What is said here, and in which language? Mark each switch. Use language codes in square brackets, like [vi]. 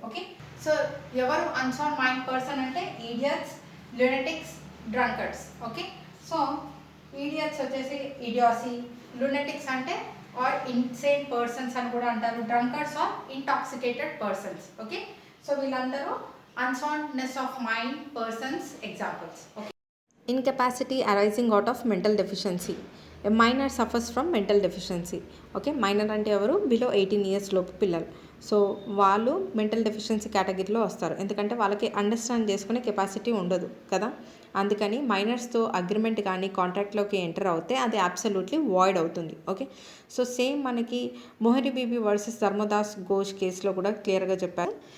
[en] Okay, so ఎవరు unsound mind person అంటే idiots, lunatics, drunkards. Okay, so idiots వచ్చేసి idiocy, lunatics అంటే are insane persons [te] అని కూడా అంటారు, [en] Drunkards are intoxicated persons. Okay, so వీళ్ళందరూ unsoundness of mind persons examples. Okay, incapacity arising out of mental deficiency. A minor suffers from mental deficiency. [te] Okay, minor అంటే ఎవరు? Below 18 years లోపు పిల్లలు. సో వాళ్ళు mental deficiency కేటగిరీలో వస్తారు, ఎందుకంటే వాళ్ళకి అండర్స్టాండ్ చేసుకునే కెపాసిటీ ఉండదు కదా. అందుకని మైనర్స్తో అగ్రిమెంట్ కానీ కాంట్రాక్ట్లోకి ఎంటర్ అవుతే అది అబ్సల్యూట్లీ వాయిడ్ అవుతుంది. ఓకే, సో సేమ్ మనకి మొహరి బీబీ వర్సెస్ ధర్మదాస్ ఘోష్ కేసులో కూడా క్లియర్గా చెప్పారు.